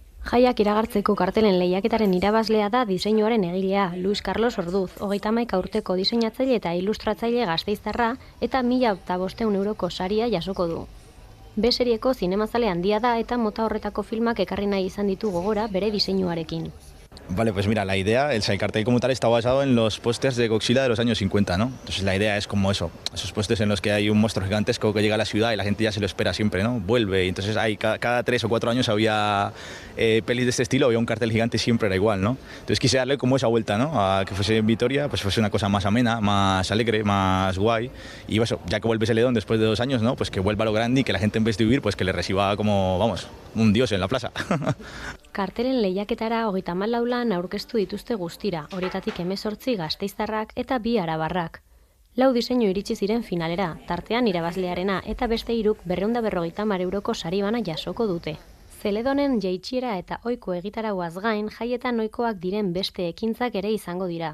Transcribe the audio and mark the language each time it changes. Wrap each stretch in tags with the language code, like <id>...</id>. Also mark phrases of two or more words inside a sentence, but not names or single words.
<eu>Jaiak iragartzeko kartelen lehiaketaren irabazlea da diseinuaren egilea, Luis Carlos Orduz, 31 urteko diseinatzaile eta ilustratzaile gasteiztarra eta 1.500 euroko saria jasoko du. B-serieko zinemazale handia da eta mota horretako filmak ekarri nahi izan ditu gogora bere diseinuarekin.</eu> <es>Vale, pues mira, la idea, el cartel como tal está basado en los pósters de Godzilla de los años 50, ¿no? Entonces la idea es como eso, esos pósters en los que hay un monstruo gigantesco que llega a la ciudad y la gente ya se lo espera siempre, ¿no? Vuelve, y entonces hay cada 3 o 4 años había pelis de este estilo, había un cartel gigante y siempre era igual, ¿no? Entonces quise darle como esa vuelta, ¿no? A que fuese en Vitoria, pues fuese una cosa más amena, más alegre, más guay, y eso, ya que vuelve Seledón después de 2 años, ¿no? Pues que vuelva a lo grande y que la gente en vez de huir, pues que le reciba como, vamos, un dios en la plaza.</es> <eu>Kartelen lehiaketara 34 lan aurkeztu dituzte guztira, horietatik 18 gasteiztarrak eta 2 arabarrak. 4 diseinu iritsi ziren finalera, tartean irabazlearena eta beste 3 250 euroko sari bana jasoko dute. Zeledonen jaitsiera eta ohiko egitarauaz gain jaietan ohikoak diren beste ekintzak ere izango dira.</eu>